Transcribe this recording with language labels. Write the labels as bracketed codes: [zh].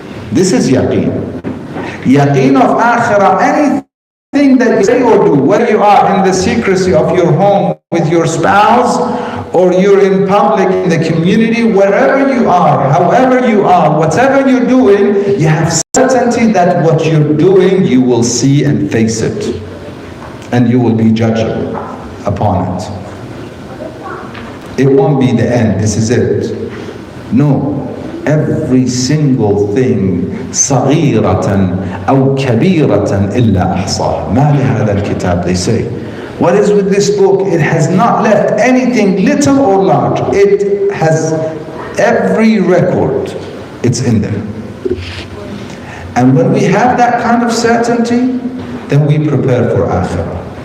[en] This is yaqeen. Yaqeen of Akhirah, anything that you say or do, whether you are in the secrecy of your home with your spouse, or you're in public in the community, wherever you are, however you are, whatever you're doing, you have certainty that what you're doing, you will see and face it, and you will be judged upon it. It won't be the end, this is it. No. Every single thing [ar] صغيرة أو كبيرة إلا أحصاها. ما لهذا الكتاب, [en] they say. What is with this book? It has not left anything little or large. It has every record. It's in there. And when we have that kind of certainty, then we prepare for Akhirah.